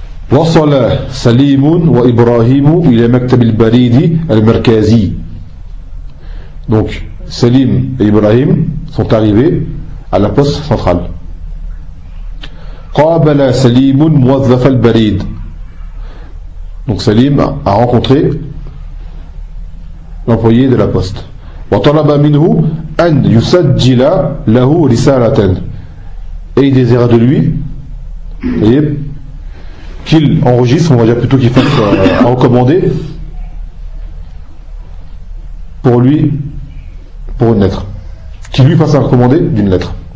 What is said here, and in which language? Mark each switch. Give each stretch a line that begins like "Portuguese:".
Arabic: وصل سليم وإبراهيم إلى مكتب البريد المركزي.
French: Donc Salim et Ibrahim sont arrivés à la poste centrale.
Arabic: قابل سليم موظف البريد.
French: Donc Salim a rencontré l'employé de la poste.
Arabic: وطلب منه أن يسجل له رسالة.
French: Et il désira de lui, voyez, qu'il enregistre, on va dire plutôt qu'il fasse recommander pour lui, pour une lettre. Qu'il lui fasse un recommandé d'une lettre.